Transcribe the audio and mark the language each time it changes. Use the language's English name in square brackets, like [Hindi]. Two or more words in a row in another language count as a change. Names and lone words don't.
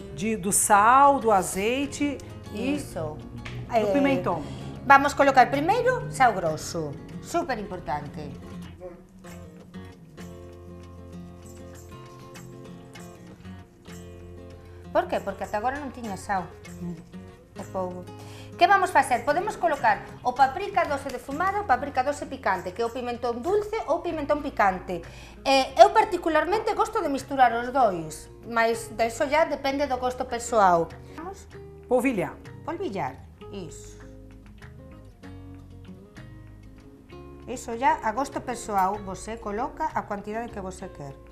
[Portuguese] do sal, do azeite e Isso. do pimentão. Vamos colocar primeiro sal grosso. [Galician] Super importante. Por qué? Porque ata agora non tiña sal. O povo. Que vamos facer? Podemos colocar o paprika doce defumada, o paprika doce picante, que é o pimentón dulce ou pimentón picante. [Portuguese] Eu particularmente gosto de misturar os dois, mas disso já depende do gosto persoal. Vamos Polvilhar. [Galician] polvillar, iso. Iso já a gosto persoal, você coloca a quantidade que você quer.